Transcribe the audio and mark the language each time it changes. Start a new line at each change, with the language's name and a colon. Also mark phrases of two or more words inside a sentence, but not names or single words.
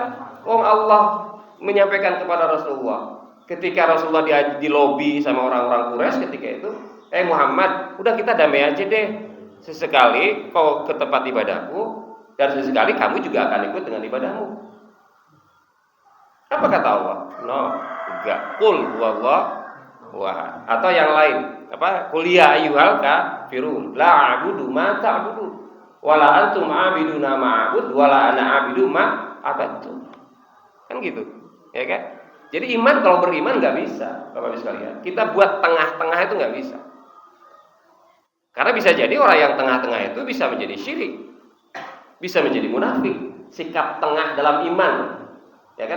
Indonesian: Allah menyampaikan kepada Rasulullah ketika Rasulullah di lobi sama orang-orang Quraisy ketika itu, Muhammad, udah kita damai aja deh. Sesekali kau ke tempat ibadahku dan sesekali kamu juga akan ikut dengan ibadahmu. Apa kata Allah? No, enggak.
Arabic: قل هو الله
Indonesian: Wah, atau yang lain, apa?
Arabic: قل يا أيها الكافرون لا أعبد ما تعبدون ولا أنتم عابدون ما أعبد ولا أنا عابد ما عبدتم.
Indonesian: Kan gitu, ya kan? Jadi iman kalau beriman nggak bisa, Bapak Ibu sekalian. Kita buat tengah-tengah itu nggak bisa. Karena bisa jadi orang yang tengah-tengah itu bisa menjadi syirik, bisa menjadi munafik, sikap tengah dalam iman, ya kan?